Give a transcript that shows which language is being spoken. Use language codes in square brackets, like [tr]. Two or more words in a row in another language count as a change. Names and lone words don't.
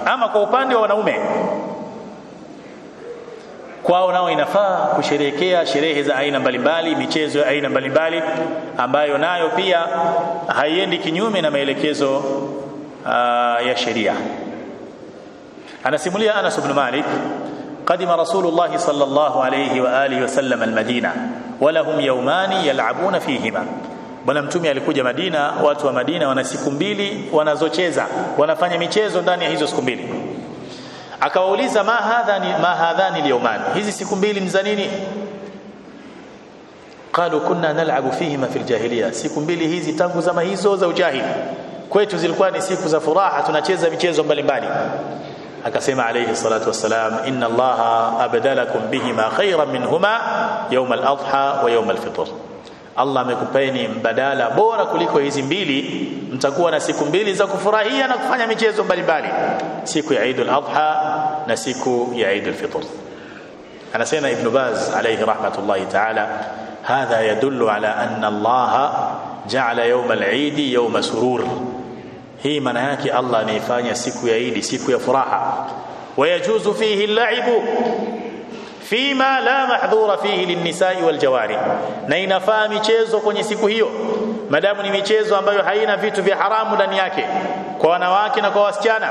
[sw] Ama kwa upande wa wanaume, kwao nao inafaa kusherehekea sherehe za aina mbalimbali, michezo ya aina mbalimbali ambayo nayo pia haiendi kinyume na maelekezo ya sheria. [ar] Anasimulia Anas ibn Malik, قدم رسول الله صلى الله عليه وآله وسلم المدينة ولهم يومان يلعبون فيهما. [sw] Bwana mtume alikuja Madina, watu wa Madina wana siku mbili wanazocheza, wanafanya michezo ndani ya hizo siku mbili. Akawauliza [ar] ما هذان اليومان, [sw] hizi siku mbili ni za nini? [ar] قالوا كنا نلعب فيهما في الجاهلية, [sw] siku mbili hizi tangu zama hizo za ujahili kwetu zilikuwa ni siku za furaha, tunacheza michezo mbalimbali. Akasema [ar] عليه الصلاة والسلام, إن الله أبدلكم بهما خيرا منهما يوم الأضحى ويوم الفطر, [sw] Allah amekupeni mbadala bora kuliko hizi mbili, mtakuwa na siku mbili za kufurahia na kufanya michezo mbalimbali, siku ya Eid al-Adha na siku ya Eid al-Fitr. [ar] Anasema Ibn Baz عليه رحمة الله تعالى هذا يدل على أن الله جعل يوم العيد يوم سرور. [sw] Hii maana yake Allah anaifanya siku ya Eid siku ya furaha. [ar] ويجوز فيه اللعب فيما لا محظور فيه للنساء والجواري, [sw] na inafaa michezo kwenye siku hiyo madamu ni michezo ambayo haina vitu vya haramu ndani yake, kwa wanawake na kwa wasichana.